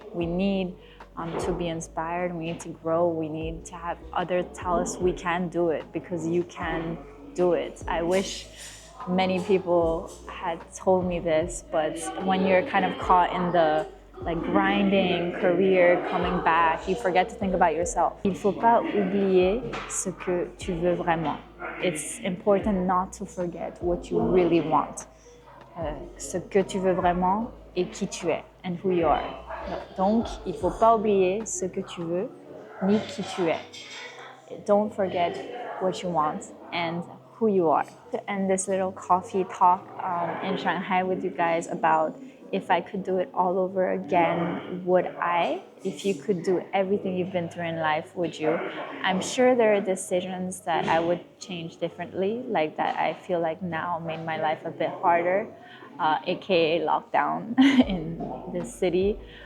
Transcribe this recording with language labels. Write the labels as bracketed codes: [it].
[en] We need to be inspired, we need to grow, we need to have others tell us we can do it, because you can do it. I wish many people had told me this, but when you're kind of caught in the like grinding career, coming back, you forget to think about yourself. [fr] Il faut pas oublier ce que tu veux vraiment. [en] It's important not to forget what you really want. [fr] Ce que tu veux vraiment et qui tu es, [en] and who you are. [fr] Donc, il faut pas oublier ce que tu veux ni qui tu es. [en] Don't forget what you want and who you are. To end this little coffee talk in Shanghai with you guys about if I could do it all over again, would I? If you could do everything you've been through in life, would you? I'm sure there are decisions that I would change differently, like that I feel like now made my life a bit harder, aka lockdown in this city.